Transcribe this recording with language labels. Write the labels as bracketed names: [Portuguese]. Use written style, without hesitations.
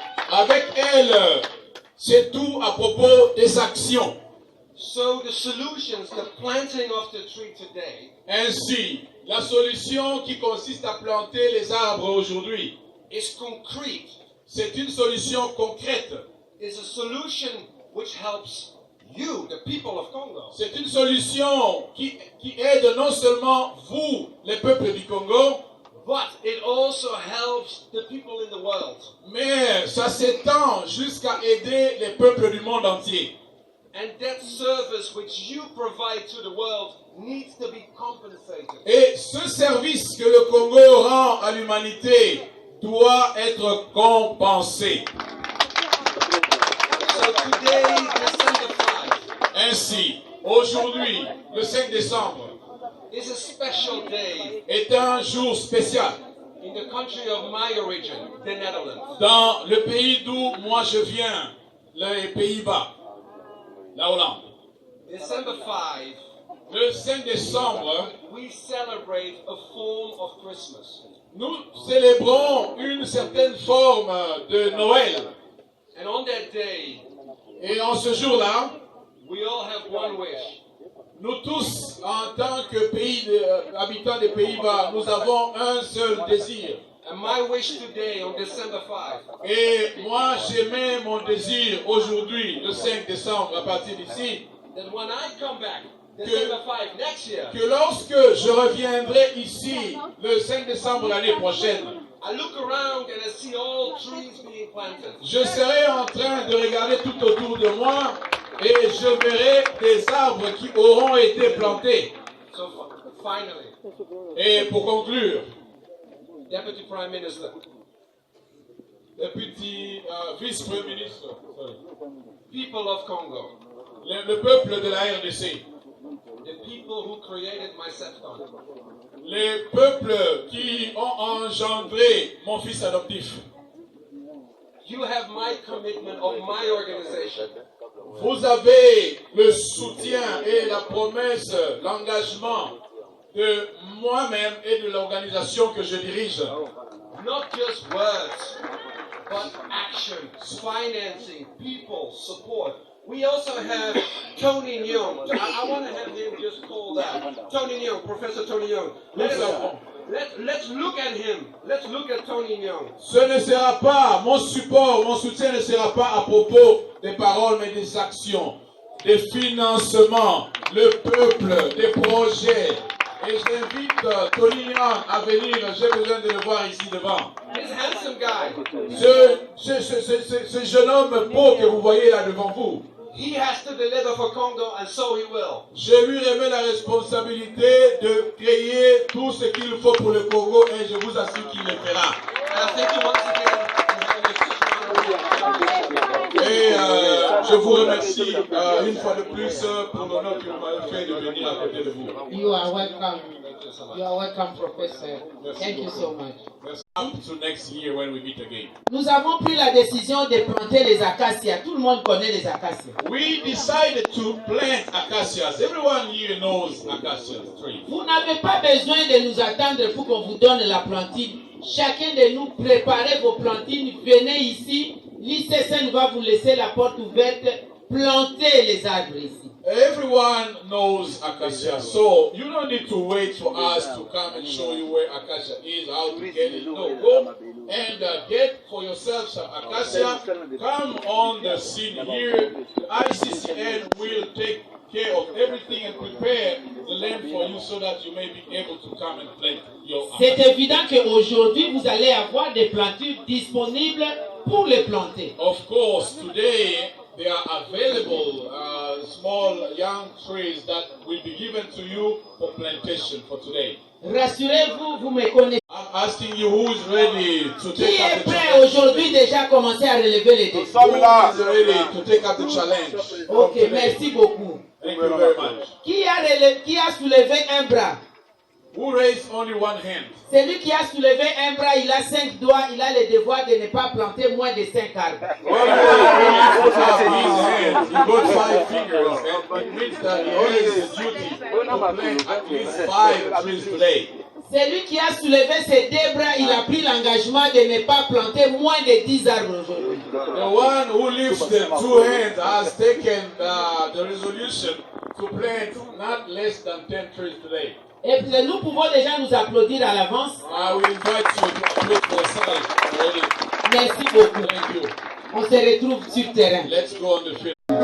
[French] Avec elle, c'est tout à propos des actions. [English] So the solutions, the planting of the tree today, [French] Ainsi, la solution qui consiste à planter les arbres aujourd'hui, [English] is concrete, [French] c'est une solution concrète. [English] is a solution which helps you, the people of Congo, [French] C'est une solution qui aide non seulement vous, les peuples du Congo, [English] but it also helps the people in the world. [French] mais ça s'étend jusqu'à aider les peuples du monde entier. [English] And that service which you provide to the world needs to be compensated. [French] Et ce service que le Congo rend à l'humanité doit être compensé. [English] So today, December 5, [French] Ainsi, aujourd'hui, le 5 décembre, [English] is a special day [French] est un jour spécial [English] in the country of my origin, the Netherlands. [French] dans le pays d'où moi je viens, les Pays-Bas, la Hollande. [English] December 5, [French] Le 5 décembre, [English] we celebrate a form of Christmas. [French] nous célébrons une certaine forme de Noël. [English] And on that day, [French] Et en ce jour-là, [English] we all have one wish. [French] nous tous, en tant que habitants des Pays-Bas, nous avons un seul désir. [English] And my wish today, on December 5, [French] Et moi, j'émets mon désir aujourd'hui, le 5 décembre, à partir d'ici, [English] that when I come back, December 5 next year, [French] que lorsque je reviendrai ici, le 5 décembre l'année prochaine, [English] I look around and I see all trees being planted. [French] je serai en train de regarder tout autour de moi et je verrai des arbres qui auront été plantés. [English] So finally, [French] Et pour conclure, [English] Deputy Prime Minister, [French] le petit vice-premier ministre, [English] people of Congo, [French] le peuple de la RDC, [English] the people who created my SEPCON, [French] les peuples qui ont engendré mon fils adoptif, [English] you have my commitment of my organization [French] vous avez le soutien et la promesse, l'engagement de moi-même et de l'organisation que je dirige. [English] not just words, but action, financing, people, support. We also have Tony Nyong. I want to have him just call that. Tony Nyong, Professor Tony Nyong. Let's look at him. Let's look at Tony Nyong. [French] Ce ne sera pas, mon support, mon soutien ne sera pas à propos des paroles, mais des actions, des financements, le peuple, des projets. Et j'invite Tony Nyong à venir, j'ai besoin de le voir ici devant. [English] This handsome guy. [French] Ce jeune homme beau que vous voyez là devant vous. [English] He has to deliver for Congo, and so he will. [French] Je lui remets la responsabilité de créer tout ce qu'il faut pour le Congo et je vous assure qu'il le fera. [English] And thank you once again for having a [French] Et je vous remercie une fois de plus pour l'honneur que vous m'avez fait de venir à côté de vous. [English] You are welcome. You are welcome, Professor. Thank you so much. Up to next year when we meet again. [French] Nous avons pris la décision de planter les acacias. Tout le monde connaît les acacias. [English] We decided to plant acacias. Everyone here knows acacia trees. [French] Vous n'avez pas besoin de nous attendre pour qu'on vous donne la plantine. Chacun de nous préparez vos plantines. Venez ici. L'ICSN va vous laisser la porte ouverte. Plantez les arbres ici. [English] Everyone knows acacia, so you don't need to wait for us to come and show you where acacia is, how to get it. No, go and get for yourself some acacia. Come on the scene here. ICCN will take care of everything and prepare the land for you so that you may be able to come and plant your acacia. [French] C'est évident qu'aujourd'hui, vous allez avoir des plantures disponibles pour les planter. [English] Of course, today there are available small young trees that will be given to you for plantation for today. [French] Rassurez-vous, vous me connaissez. [English] I'm asking you who is ready to [French] Qui [English] take [French] est [English] up the [French] prêt [English] challenge? [French] aujourd'hui déjà à commencer à relever les défis? [English] Who is ready to take up the challenge? [French] Ok, merci beaucoup. [English] Thank you very much. [French] Qui a soulevé un bras? [English] Who raised only one hand? [French] Celui qui a soulevé un bras, il a 5 doigts, il a le devoir de ne pas planter moins de 5 arbres. [English] Well, he put up his hands. He got 5 fingers, and it means that he has the duty to plant at least 5 trees today. [French] Celui qui a soulevé ses 2 bras, il a pris l'engagement de ne pas planter moins de 10 arbres aujourd'hui. [English] The one who lifts the 2 hands has taken the resolution to plant not less than 10 trees today. [French] Et nous pouvons déjà nous applaudir à l'avance. [English] I will invite you to applaud for yourself already. [French] Merci beaucoup. [English] Thank you. [French] On se retrouve sur le terrain. [English] Let's go on the field.